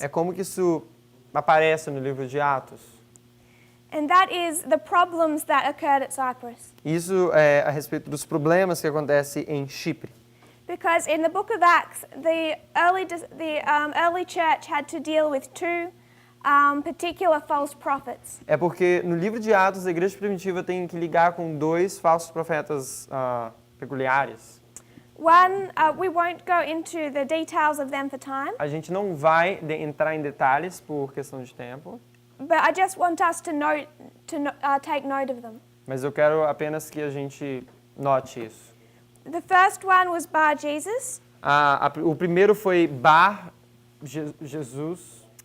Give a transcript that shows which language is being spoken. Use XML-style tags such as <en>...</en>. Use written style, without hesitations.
<pt>é como que isso aparece no livro de Atos.</pt> <en>And that is the problems that occurred at Cyprus.</en> <pt>Isso é a respeito dos problemas que acontecem em Chipre.</pt> <en>Because in the book of Acts, the early church had to deal with two particular false prophets.</en> <pt>É porque no livro de Atos a igreja primitiva tem que ligar com dois falsos profetas peculiares.</pt> <en>One, we won't go into the details of them for time,</en> <pt>A gente não vai entrar em detalhes por questão de tempo,</pt> <en>but I just want us to take note of them.</en> <pt>mas eu quero apenas que a gente note isso.</pt> <en>The first one was Bar Jesus.</en> <pt>O primeiro foi Bar Jesus,</pt>